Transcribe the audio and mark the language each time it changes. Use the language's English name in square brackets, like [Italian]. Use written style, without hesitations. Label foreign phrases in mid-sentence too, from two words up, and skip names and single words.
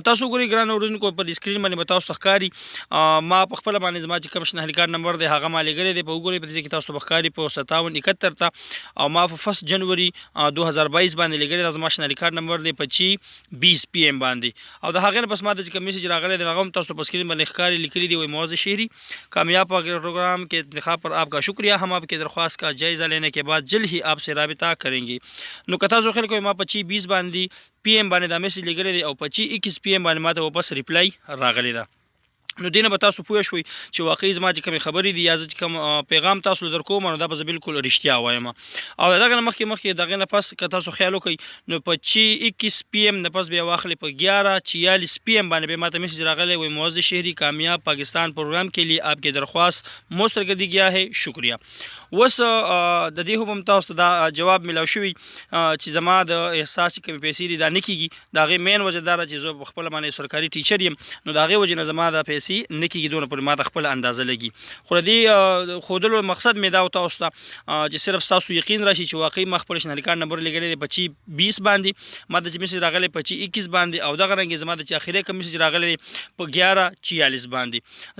[Pashto] تاسو ګورئ ګران اورېدونکو په دې سکرین باندې به تاسو ته ښکاري ما په خپله باندې زما چې کوم شناختی کارت نمبر دی هغه ما لیږلی دی. په وګورئ په دې کې تاسو ته به ښکاري په 5771 ته او ما په 1 جنوري 2022 باندې لیږلی دا زما شناختی کارت نمبر دی په 20 PM باندې. او د هغې نه پس ما ته چې کوم میسج راغلی دی هغه هم تاسو په سکرین باندې ښکاري، لیکلي دی وایي [Urdu] معزز شهری کامیاب پروگرام کے انتخاب پر آپ کا شکریہ، ہم آپ کی درخواست کا جائزہ لینے کے بعد جلد ہی آپ سے رابطہ کریں گے. [Pashto] نو که تاسو خیال کوئ ما 25-20 باندې PM باندې دا میسج لیږلی دی او 25-21 PM باندې ما ته واپس ریپلای راغلی ده. نو دې نه به تاسو پوه شوئ چې واقعي زما چې کومې خبرې دي یا زه چې کوم پیغام تاسو له در کوم نو دا به زه بالکل رښتیا وایم. او د دغه نه مخکې دغې نه پس که تاسو خیال وکړئ نو په 21 PM نه پس بیا واخلئ په 11:46 PM باندې بیا ما ته میسج راغلی وایي [Urdu] معزز شهری کامیاب پاکستان پروګرام کے لیے آپ کی درخواست مسترد کر دی گیا ہے، شکریہ. [Pashto] اوس د دې هم تاسو ته دا جواب میلاو شوي چې زما د احساس چې کومې پیسې دي دا نه کېږي. د هغې مین وجه دا ده چې زه په خپله باندې سرکاري ټیچر یم نو د هغې وجې نه زما دا پیسې نه کېږي دونه پورې ما ته خپله اندازه لګي. خو د دې ښودلو مقصد مې دا و تاسو ته چې صرف ستاسو یقین راشي چې واقعي ما خپل شناختی کارت نمبر لیږلی دی په 20 باندې، ما ته چې میسج راغلی په 21 باندې او دغه رنګې زما د چې اخري کوم میسج راغلی دی په 11:46 باندې.